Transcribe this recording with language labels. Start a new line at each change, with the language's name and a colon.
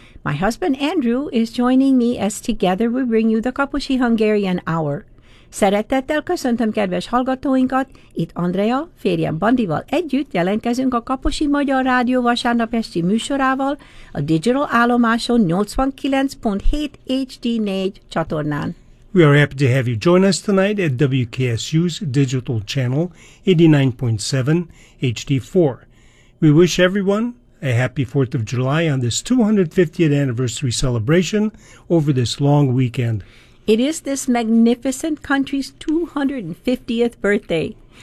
English: My husband, Andrew, is joining me as together we bring you the Kaposi Hungarian Hour.
Hungarian: Szeretettel köszöntöm kedves hallgatóinkat, itt Andrea, férjem Bandival együtt jelentkezünk a Kaposi Magyar Rádió vasárnap esti műsorával a Digital Állomáson 89.7 HD4 csatornán.
English: We are happy to have you join us tonight at WKSU's Digital Channel 89.7 HD4. We wish everyone a happy 4th of July on this 250th anniversary celebration over this long weekend. It is this magnificent country's 250th birthday.